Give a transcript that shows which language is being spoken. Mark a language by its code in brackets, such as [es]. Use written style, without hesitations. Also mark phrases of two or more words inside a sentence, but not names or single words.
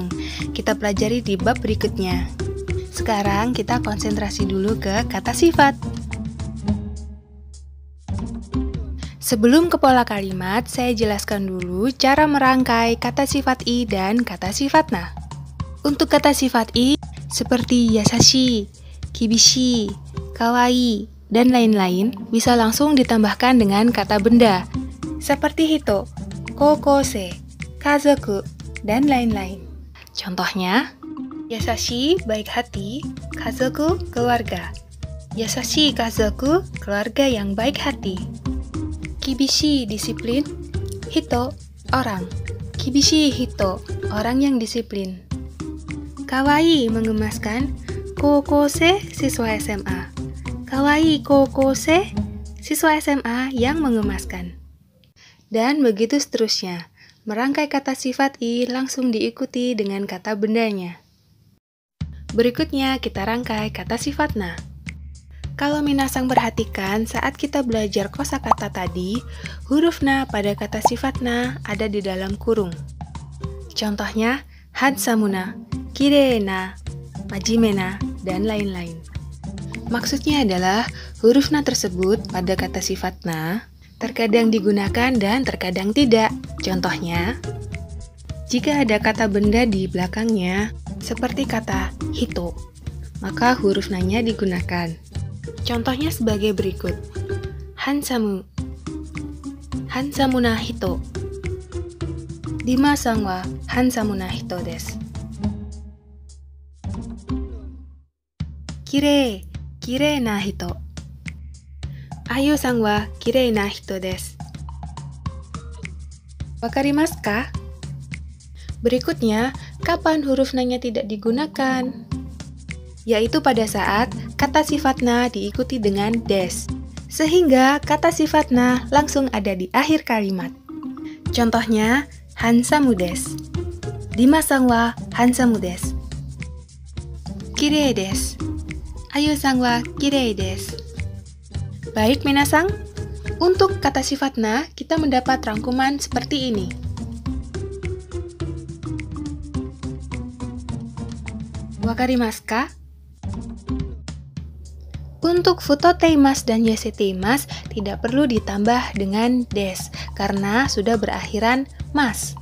[id] Kita pelajari di bab berikutnya. Sekarang kita konsentrasi dulu ke kata sifat. Sebelum ke pola kalimat, saya jelaskan dulu cara merangkai kata sifat i dan kata sifat na. Untuk kata sifat i, seperti yasashi, kibishi, kawaii, dan lain-lain, bisa langsung ditambahkan dengan kata benda. Seperti hito, kokose, kazoku, dan lain-lain. Contohnya, yasashi, baik hati, kazoku, keluarga. [ja] 優しい家族, [id] keluarga yang baik hati. Kibishi, disiplin, hito, orang. [ja] 厳しい人, [id] orang yang disiplin. Kawaii, mengemaskan, kokose, siswa SMA. [ja] かわいい高校生, [id] siswa SMA yang mengemaskan. Dan begitu seterusnya. Merangkai kata sifat i langsung diikuti dengan kata bendanya. Berikutnya kita rangkai kata sifat na. Kalau minasang perhatikan saat kita belajar kosakata tadi, huruf na pada kata sifat na ada di dalam kurung. Contohnya, [ja] ハンサムな, きれいな, 真面目な, [id] dan lain-lain. Maksudnya adalah huruf na tersebut pada kata sifat na terkadang digunakan dan terkadang tidak. Contohnya, jika ada kata benda di belakangnya, seperti kata hito, maka huruf na-nya digunakan. Contohnya sebagai berikut. [ja] ハンサムな人. ディマさんはハンサムな人です. きれいな人. アユさんはきれいな人です. 分かりますか? [id] Berikutnya, kapan huruf na-nya tidak digunakan? Yaitu pada saat kata sifat na diikuti dengan des. Sehingga kata sifat na langsung ada di akhir kalimat. Contohnya, [ja] ハンサムです. ディマさんはハンサムです. きれいです. アユさんはきれいです. [id] Baik minasang, untuk kata sifat na kita mendapat rangkuman seperti ini. [ja] 分かりますか? [id] Untuk futoteimasu dan yaseteimasu tidak perlu ditambah dengan des karena sudah berakhiran mas.